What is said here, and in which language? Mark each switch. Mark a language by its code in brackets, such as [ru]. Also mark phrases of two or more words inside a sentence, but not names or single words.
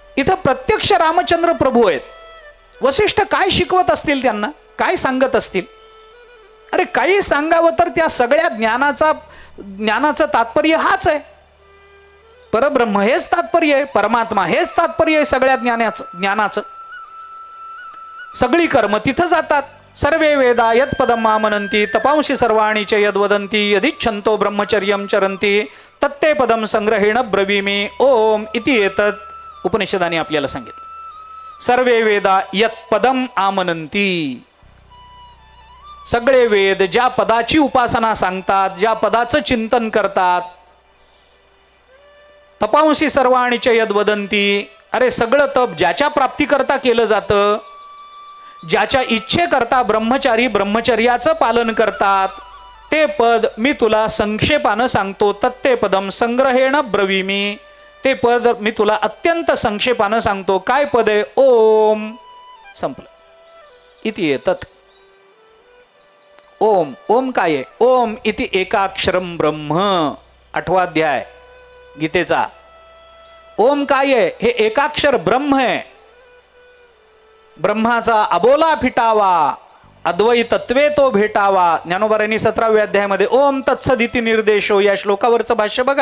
[mr] इथं प्रत्यक्ष रामचंद्र प्रभू आहेत. वसिष्ठ काय शिकवत असतील त्यांना, काय सांगत असतील? अरे काही सांगावं तर त्या सगळ्या ज्ञानाचं तात्पर्य हाच आहे. परब्रह्म हेच तात्पर्य आहे, परमात्मा हेच तात्पर्य आहे सगळ्या ज्ञानाचं. सगळी कर्म तिथं जातात. [sa] सर्वे वेदा यत् पदम मामनंती तपांशी सर्वाणी च यद्वदंती यदिच्छन्तो ब्रह्मचर्यं चरन्ति तत्ते पदम संग्रहेण ब्रवीमि ओम इति एतत् [mr] उपनिषदाने आपल्याला सांगितलं. [sa] सर्वे वेदा यत् पदम आमनंती, [mr] सगळे वेद ज्या पदाची उपासना सांगतात, ज्या पदाचं चिंतन करतात. [sa] तपांशी सर्वाणी च यद्वदंती, [mr] अरे सगळं तप ज्याच्या प्राप्तीकरता केलं जातं, ज्याच्या इच्छेकरता ब्रह्मचारी ब्रह्मचर्याचं पालन करतात, ते पद मी तुला संक्षेपानं सांगतो. [sa] तत्ते पदम संग्रहेण ब्रवीमि, [mr] ते पद मी तुला अत्यंत संक्षेपानं सांगतो. काय पद आहे? ओम. संपलं. [sa] इति एतत्. [mr] ओम. ओम काय आहे? [sa] ओम इति एकाक्षरम ब्रह्म. [mr] 8वा अध्याय गीतेचा. ओम काय आहे? हे एकाक्षर ब्रह्म आहे. ब्रह्माचा अबोला फिटावा, अद्वैतत्वे तो भेटावा. ज्ञानोबारांनी 17व्या अध्यायामध्ये [sa] ओम तत्सदिती निर्देशो [mr] या श्लोकावरचं भाष्य बघा.